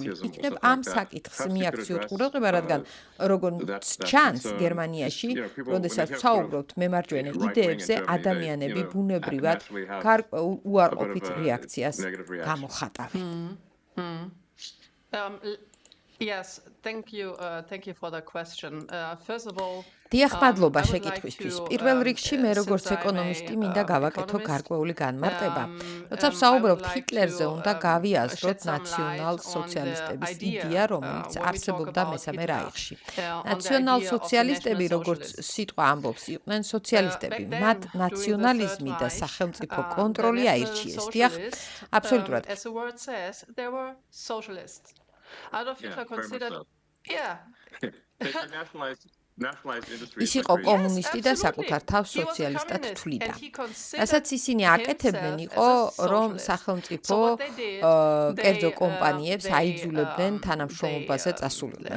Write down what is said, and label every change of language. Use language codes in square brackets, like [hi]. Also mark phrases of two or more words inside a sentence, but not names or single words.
[ka] იქნებ ამ საკითხს მიაქციოთ ყურადღება, რადგან როგორც ჩანს, გერმანიაში, როდესაც ვსაუბრობთ მემარჯვენე იდეებზე, ადამიანები ბუნებრივად გარკვეულ უარყოფით რეაქციას გამოხატავენ. [en] Yes, thank you for the question. First of all, [ka] დიახ, მადლობა შეკითხვისთვის. პირველ რიგში მე როგორც ეკონომისტი მინდა გავაკეთო გარკვეული განმარტება. როცა ვსაუბრობთ ჰიტლერზე, უნდა გავიაზროთ ნაციონალ-სოციალისტების იდეა, რომელიც არსებობდა მესამე რაიხში. ნაციონალ-სოციალისტები, როგორც სიტყვა ამბობს, იყვნენ სოციალისტები. მათ ნაციონალიზმი და სახელმწიფო კონტროლი აირჩიეს. დიახ, აბსოლუტურად. [en] As the word says, they were socialists. Adolf Hitler considered, [ka] ის იყო კომუნისტი და საკუთარ თავს სოციალისტად თვლიდა. რასაც ისინი აკეთებდნენ იყო, რომ სახელმწიფო კერძო კომპანიებს აიძულებდნენ თანამშრომლობაზე წასულიყვნენ.